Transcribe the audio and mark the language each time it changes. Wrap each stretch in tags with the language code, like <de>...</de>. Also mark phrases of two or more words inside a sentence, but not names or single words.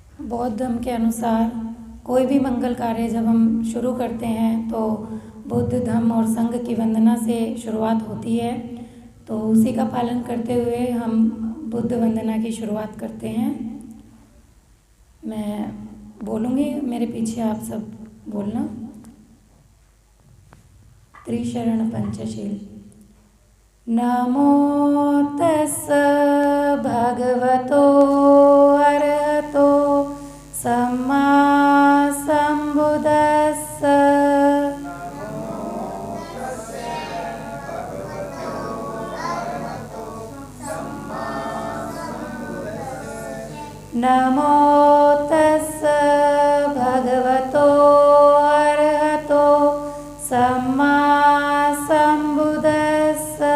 <hi>बौद्ध धर्म के अनुसार कोई भी मंगल कार्य जब हम शुरू करते हैं तो बुद्ध धम्म और संघ की वंदना से शुरुआत होती है। तो उसी का पालन करते हुए हम बुद्ध वंदना की शुरुआत करते हैं। मैं बोलूँगी, मेरे पीछे आप सब बोलना। त्रिशरण पंचशील।</hi> <pi>नमो तस्स भगवतो अरहतो सम्मा सम्बुद्धस्स। नमो तस्स भगवतो अरहतो सम्मा सम्बुद्धस्स।</pi>